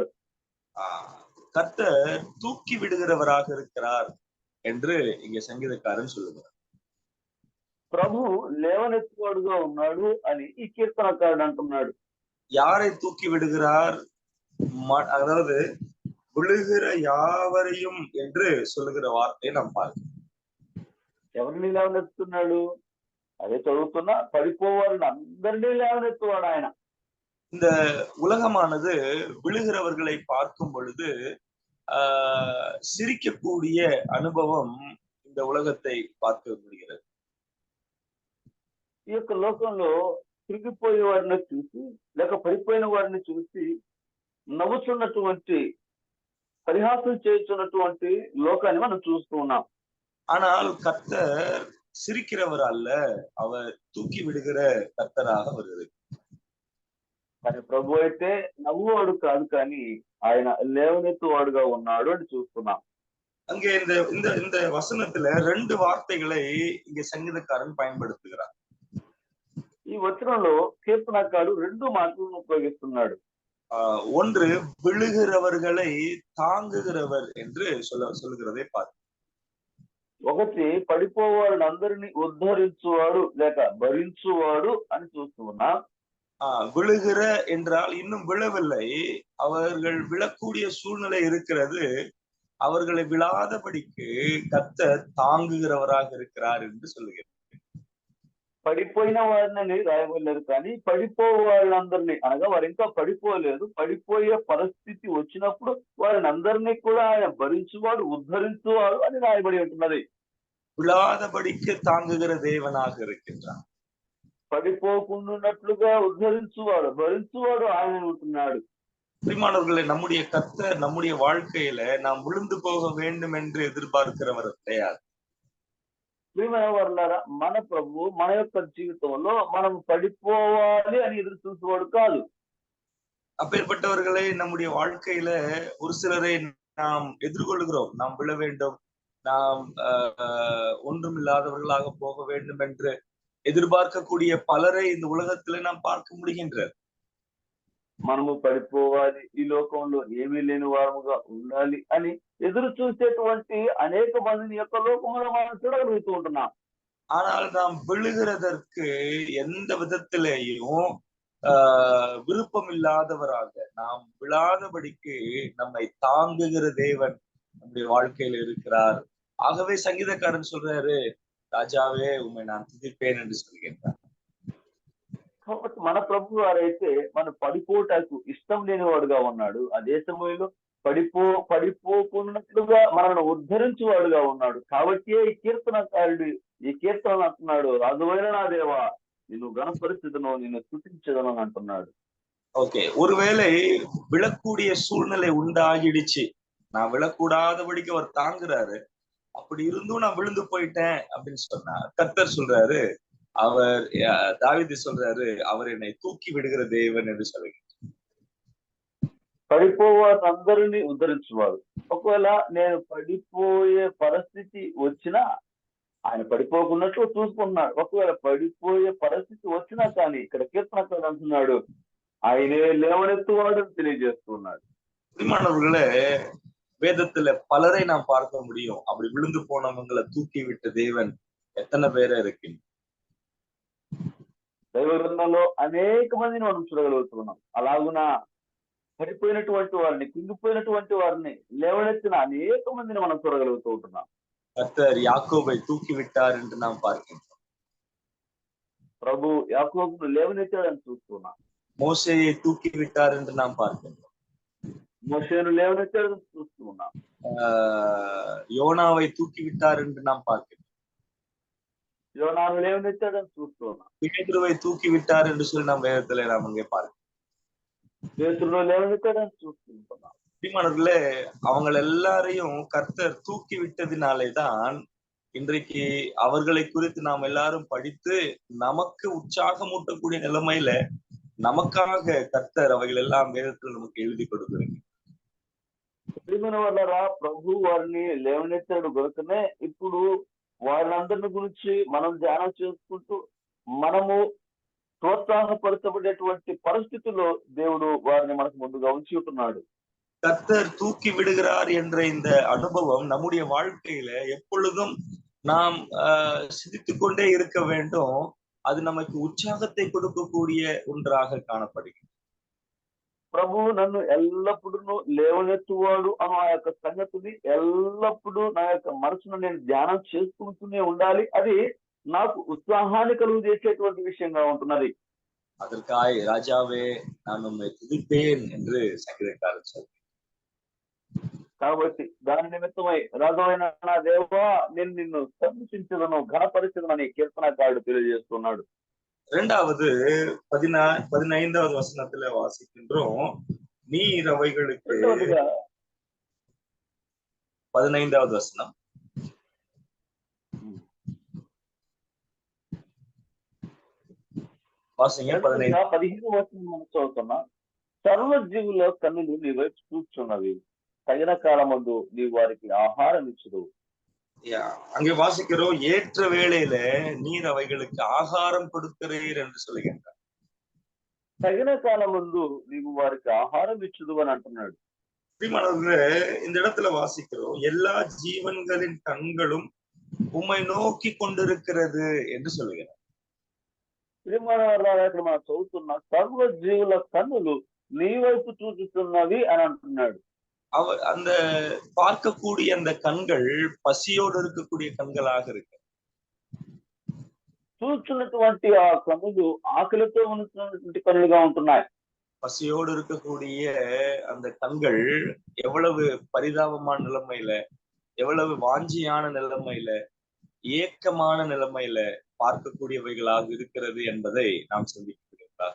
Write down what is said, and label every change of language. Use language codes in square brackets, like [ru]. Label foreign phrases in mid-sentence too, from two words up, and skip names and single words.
[ta] கர்த்தர் தூக்கி விடுகிறவராக இருக்கிறார் என்று இங்கே சங்கீதக்காரன் சொல்லுகிறார். [te] ప్రభు లేవనెత్తువాడుగా ఉన్నాడు అని ఈ కీర్తనకారుడు అంటున్నాడు. [ta] யாரை தூக்கி விடுகிறார்? அதாவது விழுகிற யாவரையும் என்று சொல்லுகிற வார்த்தையை நாம் பார்க்கிறோம். [te] ఎవరిని లేవనెత్తున్నాడు? అదే చదువుతున్నా, పడిపోవారిని అందరినీ లేవనెత్తువాడు ఆయన. [ta] இந்த உலகமானது விழுகிறவர்களை பார்க்கும் பொழுது சிரிக்கக்கூடிய அனுபவம் இந்த உலகத்தை பார்க்க முடிகிறது. [te] ఈ యొక్క లోకంలో తిరిగిపోయే వారిని చూసి, లేక పడిపోయిన వారిని చూసి నవ్వుతున్నటువంటి, పరిహాసం చేస్తున్నటువంటి లోకాన్ని మనం చూస్తూ ఉన్నాం. [ta] ஆனால் கர்த்தர் சிரிக்கிறவர் அல்ல, அவர் தூக்கி விடுகிற கர்த்தராக வருகிறது. [te] కానీ ప్రభు అయితే నవ్వువాడు కాదు, కానీ ఆయన లేవనెత్తువాడుగా ఉన్నాడు అని చూస్తున్నాం. [ta] அங்கே இந்த இந்த இந்த வசனத்துல 2 வார்த்தைகளை இங்க சங்கீதக்காரன் பயன்படுத்துகிறார். [te] ఈ వచనంలో కీర్తనకారుడు 2 మాటలను ఉపయోగిస్తున్నాడు. [ta] ஒன்று விழுகிறவர்களை தாங்குகிறவர் என்று சொல்லுகிறதை பார்த்து, [te] ఒకటి పడిపోవారిని అందరినీ ఉద్ధరించువాడు లేక భరించువాడు అని చూస్తున్నా. [ta] விழுகிற என்றால் இன்னும் விழவில்லை, அவர்கள் விழக்கூடிய சூழ்நிலை இருக்கிறது, அவர்களை விழாதபடிக்கு கர்த்தர் தாங்குகிறவராக இருக்கிறார் என்று சொல்லுகிறார். [te] పడిపోయిన వారిని రాయబడలేదు, కానీ పడిపోవాళ్ళందరినీ, అనగా వారు ఇంకా పడిపోలేదు, పడిపోయే పరిస్థితి వచ్చినప్పుడు వారిని అందరినీ కూడా ఆయన భరించువాడు, ఉద్ధరించువాడు అని రాయబడి ఉంటున్నది. [ta] விழாதபடிக்கு தாங்குகிற தேவனாக இருக்கின்றார். [te] పడిపోకుండాట్లుగా ఉద్ధరించువాడు, భరించువాడు ఆయన ఉంటున్నాడు. [ta] பிரியமானவர்களே, நம்முடைய கர்த்தர் நம்முடைய வாழ்க்கையில நாம் விழுந்து போக வேண்டும் என்று எதிர்பார்க்கிறவர் கிடையாது. [te] ప్రియమైన వారులారా, మన ప్రభు మన యొక్క జీవితంలో మనం పడిపోవాలి అని ఎదురు చూసేవాడు కాదు. [ta] அப்பேற்பட்டவர்களை நம்முடைய வாழ்க்கையில ஒரு சிலரை நாம் எதிர்கொள்கிறோம். நாம் விழ வேண்டும், நாம் ஒன்றுமில்லாதவர்களாக போக வேண்டும் என்று எதிர்பார்க்கக்கூடிய பலரை இந்த உலகத்திலே நாம் பார்க்க முடிகின்றது. [te] మనము పడిపోవాలి, ఈ లోకంలో ఏమీ లేని వారముగా ఉండాలి అని ఎదురు చూసేటువంటి అనేక మందిని యొక్క లోకంలో మనం చూడగలుగుతూ ఉంటున్నాం. [ta] ஆனால் நாம் விழுகிறதற்கு எந்த விதத்திலேயும் விருப்பம் இல்லாதவராக, நாம் விழாதபடிக்கு நம்மை தாங்குகிற தேவன் நம்முடைய வாழ்க்கையில இருக்கிறார். ஆகவே சங்கீதக்காரன் சொல்றாரு, ராஜாவே உம்மை நான் துதிப்பேன் என்று சொல்கின்றார். [te] కాబట్టి మన ప్రభు వారైతే మనం పడిపోటానికి ఇష్టం లేని వాడుగా ఉన్నాడు. అదే సమయంలో పడిపోకున్నట్లుగా మనల్ని ఉద్ధరించేవాడుగా ఉన్నాడు. కాబట్టి ఈ కీర్తనకారుడు ఈ కీర్తన అంటున్నాడు, రాజువైన నా దేవా నిన్ను గణపరిస్థితిను నిన్ను స్తుతించదను అని అంటున్నాడు. [ta] ஓகே, ஒருவேளை விழக்கூடிய சூழ்நிலை உண்டாகிடுச்சு, நான் விழக்கூடாதபடிக்கு அவர் தாங்குறாரு, அப்படி இருந்தும் நான் விழுந்து போயிட்டேன் அப்படின்னு சொன்னா, கர்த்தர் சொல்றாரு, அவர் தாவீது சொல்றாரு, அவர் என்னை தூக்கி விடுகிற தேவன் என்று சொல்லுகிறார். [te] పడిపోవారు అందరినీ ఉద్ధరించేవాడు. ఒకవేళ నేను పడిపోయే పరిస్థితి వచ్చినా ఆయన పడిపోకున్నట్లు చూసుకుంటున్నాడు. ఒకవేళ పడిపోయే పరిస్థితి వచ్చినా కానీ ఇక్కడ కీర్తనకారుడు అంటున్నాడు, ఆయనే లేవనెత్తువాడు అని తెలియజేస్తున్నాడు. [ta] பிரியமானவர்களே, வேதத்துல பலரை நாம் பார்க்க முடியும். அப்படி விழுந்து போனவங்களை தூக்கி விட்ட தேவன் எத்தனை பேரை இருக்கு. [te] దైవ గ్రంథంలో అనేక మందిని మనం చూడగలుగుతున్నాం. అలాగున పడిపోయినటువంటి వారిని, కుంగిపోయినటువంటి వారిని లేవనెత్తిన అనేక మందిని మనం చూడగలుగుతూ ఉంటున్నాం. [ta] கர்த்தர் யாக்கோபை தூக்கி விட்டார் என்று நாம் பார்க்கின்றோம். [te] ప్రభు యాకోబును లేవనెత్తాడని చూస్తున్నాం. [ta] மோசேயை தூக்கி விட்டார் என்று நாம் பார்க்கின்றோம். [te] మోషేను లేవనెత్తాడని చూస్తున్నాం. [ta] யோனாவை தூக்கி விட்டார் என்று நாம் பார்க்கின்றோம். [te] యోనాను లేవనెత్తాడని చూస్తున్నాం. [ta] பேதுருவை தூக்கி விட்டார் என்று சொல்லி நாம் வேதத்திலே நாம் அங்கே பார்க்கிறோம். [te] పేతురును లేవనెత్తాడని చూస్తున్నాం. [ta] பிரியமானவர்களே, அவங்க எல்லாரையும் கர்த்தர் தூக்கி விட்டதினாலேதான் இன்றைக்கு அவர்களை குறித்து நாம் எல்லாரும் படித்து நமக்கு உற்சாகமூட்டக்கூடிய நிலைமையில நமக்காக கர்த்தர் அவைகள் எல்லாம் வேதத்தில் நமக்கு எழுதி கொடுக்கிறார். [te] ప్రియమైన వాళ్ళారా, ప్రభు వారిని లేవనెత్తాడు గనుకనే ఇప్పుడు వాళ్ళందరిని గురించి మనం ధ్యానం చేసుకుంటూ మనము ప్రోత్సాహపరచబడేటువంటి పరిస్థితుల్లో దేవుడు వారిని మనకు ముందుగా ఉంచి ఉంటున్నాడు. [ta] கர்த்தர் தூக்கி விடுகிறார் என்ற இந்த அனுபவம் நம்முடைய வாழ்க்கையில எப்பொழுதும் நாம் சிந்தித்துக் கொண்டே இருக்க வேண்டும். அது நமக்கு உற்சாகத்தை கொடுக்கக்கூடிய ஒன்றாக காணப்படுகிறது. [te] ప్రభువు నన్ను ఎల్లప్పుడూ లేవనెత్తువాడు అన్న ఆ యొక్క సంగతిని ఎల్లప్పుడూ నా యొక్క మనసును నేను ధ్యానం చేసుకుంటూనే ఉండాలి. అది నాకు ఉత్సాహాన్ని కలుగు చేసేటువంటి విషయంగా ఉంటున్నది. [ta] அதற்காய் ராஜாவே நான் உம்மை துதிப்பேன் என்று சங்கீதக்காரர் சொல்றார். [te] కాబట్టి దాని నిమిత్తమై రాజైన నా దేవా నేను నిన్ను సంతోషించదను ఘనపరిచదనని కీర్తనకారుడు తెలియజేస్తున్నాడు. [ta] இரண்டாவது 15வது வசனத்துல வாசிக்கின்றோம், நீர் அவைகளுக்கு 15வது வசனம் వాసింగ [te] 15వ వచనం మనం చదువుతున్నాం. సర్వజీవుల కన్నులు నీ వైపు చూస్తున్నవి, తగిన కాలమందు నీ వారికి ఆహారం ఇచ్చుదు. [ta] அங்கே வாசிக்கிறோம், ஏற்ற வேளையில நீர் அவைகளுக்கு ஆகாரம் கொடுக்கிறீர் என்று சொல்லுகின்றார். [te] తగిన కాలమందు నీవు వారికి ఆహారం ఇచ్చుదు అని అంటున్నాడు. [ta] இந்த இடத்துல வாசிக்கிறோம், எல்லா ஜீவன்களின் கண்களும் உம்மை நோக்கி கொண்டிருக்கிறது என்று சொல்லுகிறார். [te] ఇక్కడ మనం చదువుతున్న సర్వ జీవుల కన్నులు నీ వైపు చూపిస్తున్నవి అని అంటున్నాడు. [ta] அந்த பார்க்கக்கூடிய அந்த கண்கள் பசியோடு இருக்கக்கூடிய கண்களாக இருக்கு. [te] చూస్తున్నటువంటి ఆ కన్నులు ఆకలితో ఉన్నటువంటి కన్నులుగా ఉంటున్నాయి. [ta] பசியோடு இருக்கக்கூடிய அந்த கண்கள் எவ்வளவு பரிதாபமான நிலைமையில, எவ்வளவு வாஞ்சியான நிலைமையில, ஏக்கமான நிலைமையில பார்க்கக்கூடியவைகளாக இருக்கிறது என்பதை நாம் சிந்திக்கிறதாக.